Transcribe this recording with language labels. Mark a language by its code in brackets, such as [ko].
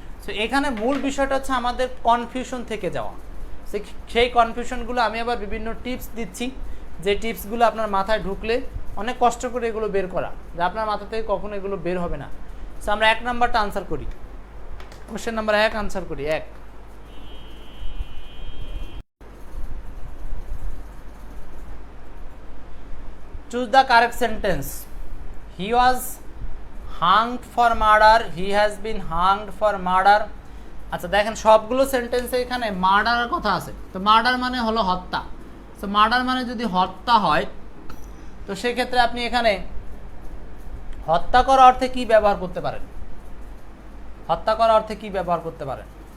[bn] So এখানে মূল বিষয়টা হচ্ছে আমাদের কনফিউশন থেকে যাওয়া। সেই কনফিউশনগুলো আমি আবার বিভিন্ন টিপস দিচ্ছি, যে টিপসগুলো আপনার মাথায় ঢুকলে অনেক কষ্ট করে এগুলো বের করা, যে আপনার মাথা থেকে কখনো এগুলো বের হবে না। সো আমরা 1 নাম্বারটা আনসার করি, কোশ্চেন নাম্বার 1 আনসার করি। [en] 1, choose the correct sentence. He was hanged for murder, he has been hanged for murder. [bn] আচ্ছা দেখেন সবগুলো সেন্টেন্সে এখানে মার্ডারের কথা আছে। তো মার্ডার মানে হলো হত্যা। তো মার্ডার মানে যদি হত্যা হয়, তো সেক্ষেত্রে আপনি এখানে হত্যা করার অর্থে কি ব্যবহার করতে পারেন? হত্যা করার অর্থে কি ব্যবহার করতে পারেন?